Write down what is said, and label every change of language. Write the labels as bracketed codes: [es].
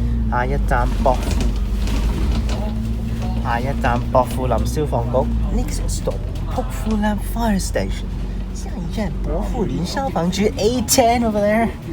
[zh] 下一站薄扶，下一站薄扶林消防局。 [en] Next stop, 薄扶林 Fire Station. [zh] 下一站薄扶林消防局 [en] A10 over there.